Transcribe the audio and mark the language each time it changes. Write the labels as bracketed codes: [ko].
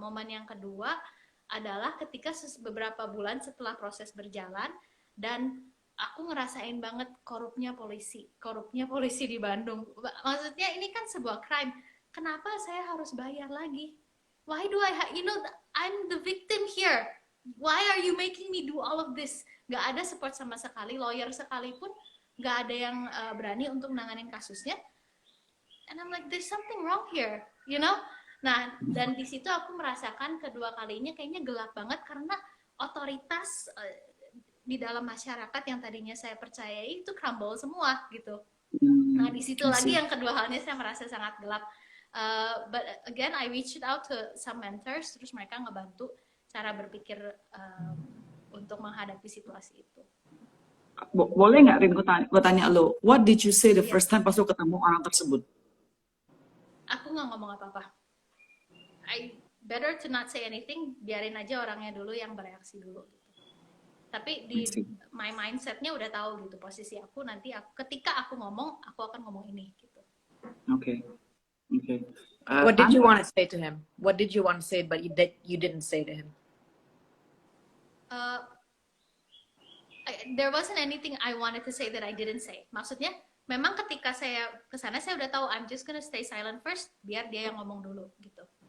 [id] Momen yang kedua adalah ketika beberapa bulan setelah proses berjalan dan aku ngerasain banget korupnya polisi di Bandung. Maksudnya ini kan sebuah crime. Kenapa saya harus bayar lagi? [en] Why do I'm the victim here. Why are you making me do all of this? [id] Gak ada support sama sekali, lawyer sekalipun gak ada yang berani untuk nanganin kasusnya. [en] And I'm like, there's something wrong here, you know? [id] Nah, dan di situ aku merasakan kedua kalinya kayaknya gelap banget karena otoritas di dalam masyarakat yang tadinya saya percayai itu crumble semua gitu. Nah, di situ lagi yang kedua halnya saya merasa sangat gelap. [en] But again, I reached out to some mentors, [id] terus mereka ngebantu cara berpikir untuk menghadapi situasi itu. Boleh nggak, Rin, gue tanya lo, [en] what did you say the first time [id] pas lo ketemu orang tersebut? Aku nggak ngomong apa-apa. [en] I better to not say anything, [id] biarin aja orangnya dulu yang bereaksi dulu. Gitu. Tapi di my mindsetnya udah tahu gitu posisi aku nanti ketika aku ngomong, aku akan ngomong ini gitu. Oke. [en] What did you want to say to him? What did you want to say but you didn't say to him? There wasn't anything I wanted to say that I didn't say. [id] Maksudnya, memang ketika saya kesana saya udah tahu [en] I'm just gonna stay silent first, [id] biar dia yang ngomong dulu gitu.